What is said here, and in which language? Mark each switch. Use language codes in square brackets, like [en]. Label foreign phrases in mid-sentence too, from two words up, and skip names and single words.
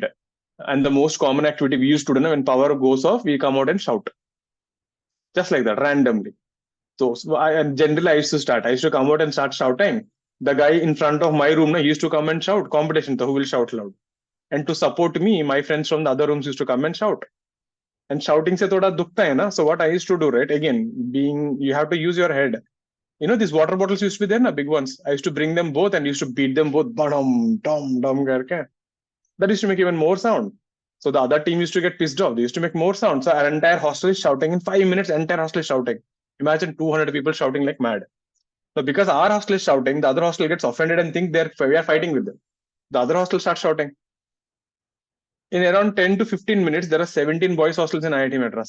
[en] And the most common activity we used to do, when power goes off, we come out and shout. Just like that, randomly. So generally I used to start. I used to come out and start shouting. The guy in front of my room, he used to come and shout. Competition, who will shout loud. And to support me, my friends from the other rooms used to come and shout. And shouting [hi] से थोड़ा दुखता है ना. [en] So what I used to do, right? Again, you have to use your head. These water bottles used to be there, na, big ones. I used to bring them both and used to beat them both. Badam, dum, dum, karke. That used to make even more sound. So the other team used to get pissed off. They used to make more sound. So our entire hostel is shouting. In 5 minutes, entire hostel is shouting. Imagine 200 people shouting like mad. So because our hostel is shouting, the other hostel gets offended and think we are fighting with them. The other hostel starts shouting. In around 10 to 15 minutes, there are 17 boys hostels in IIT Madras.